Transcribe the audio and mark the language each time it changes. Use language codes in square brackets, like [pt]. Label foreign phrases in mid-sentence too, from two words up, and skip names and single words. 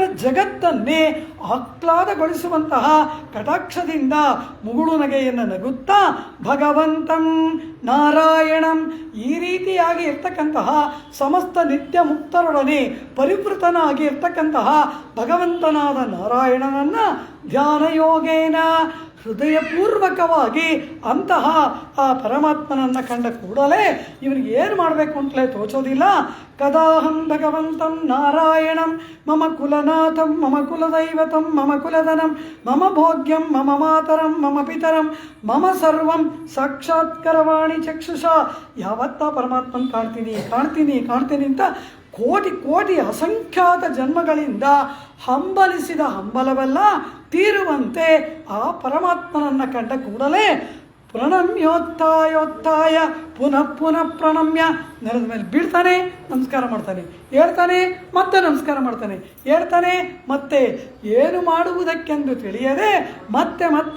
[kn] ಜಗತ್ತನ್ನೇ ಆಹ್ಲಾದಗೊಳಿಸುವಂತಹ ಕಟಾಕ್ಷದಿಂದ ಮುಗುಳು ನಗೆಯನ್ನು ನಗುತ್ತಾ [sa] ಭಗವಂತಂ ನಾರಾಯಣಂ [kn] ಈ ರೀತಿಯಾಗಿ ಇರ್ತಕ್ಕಂತಹ ಸಮಸ್ತ ನಿತ್ಯ ಮುಕ್ತರೊಡನೆ ಪರಿವೃತನಾಗಿ ಇರ್ತಕ್ಕಂತಹ ಭಗವಂತನಾದ ನಾರಾಯಣನನ್ನು ಧ್ಯಾನಯೋಗೇನ ಹೃದಯಪೂರ್ವಕವಾಗಿ ಅಂತಹ ಆ ಪರಮಾತ್ಮನನ್ನು ಕಂಡ ಕೂಡಲೇ ಇವನಿಗೆ ಏನು ಮಾಡಬೇಕು ಅಂತಲೇ ತೋಚೋದಿಲ್ಲ. [sa] ಕದಾಹಂ ಭಗವಂತಂ ನಾರಾಯಣಂ ಮಮ ಕುಲನಾಥಂ ಮಮ ಕುಲದೈವತಂ ಮಮ ಕುಲಧನಂ ಮಮ ಭೋಗ್ಯಂ ಮಮ ಮಾತರಂ ಮಮ ಪಿತರಂ ಮಮ ಸರ್ವಂ ಸಾಕ್ಷಾತ್ಕರವಾಣಿ ಚಕ್ಷುಷ. [kn] ಯಾವತ್ತ ಪರಮಾತ್ಮನ ಕಾಣ್ತೀನಿ ಅಂತ ಕೋಟಿ ಕೋಟಿ ಅಸಂಖ್ಯಾತ ಜನ್ಮಗಳಿಂದ ಹಂಬಲಿಸಿದ ಹಂಬಲವೆಲ್ಲ ತೀರುವಂತೆ ಆ ಪರಮಾತ್ಮನನ್ನು ಕಂಡ ಕೂಡಲೇ [sa] ಪ್ರಣಮ್ಯೋತ್ತಾಯೋತ್ತಾಯ ಪುನಃ ಪ್ರಣಮ್ಯ [kn] ನೆಲದ ಮೇಲೆ ಬೀಳ್ತಾನೆ, ನಮಸ್ಕಾರ ಮಾಡ್ತಾನೆ, ಹೇಳ್ತಾನೆ, ಮತ್ತೆ ನಮಸ್ಕಾರ ಮಾಡ್ತಾನೆ, ಹೇಳ್ತಾನೆ, ಮತ್ತೆ ಏನು ಮಾಡುವುದಕ್ಕೆಂದು ತಿಳಿಯದೆ ಮತ್ತೆ ಮತ್ತೆ